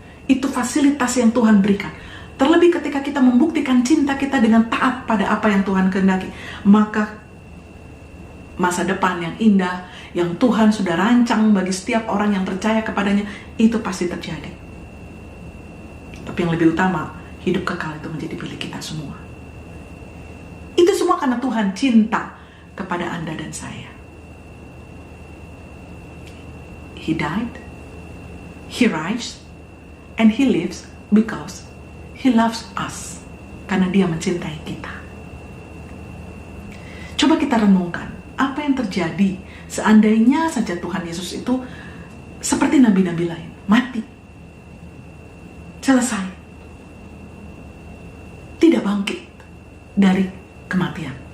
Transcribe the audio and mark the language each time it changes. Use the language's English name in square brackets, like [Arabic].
[Indonesian] Itu fasilitas yang Tuhan berikan. Terlebih ketika kita membuktikan cinta kita dengan taat pada apa yang Tuhan kehendaki, maka masa depan yang indah, yang Tuhan sudah rancang bagi setiap orang yang percaya kepadanya, itu pasti terjadi. Tapi yang lebih utama, hidup kekal itu menjadi milik kita semua. Itu semua karena Tuhan cinta kepada Anda dan saya. [English] He died, He rise, and He lives because He loves us. [Indonesian] Karena Dia mencintai kita. Coba kita renungkan, apa yang terjadi seandainya saja Tuhan Yesus itu seperti nabi-nabi lain, mati, selesai, tidak bangkit dari kematian.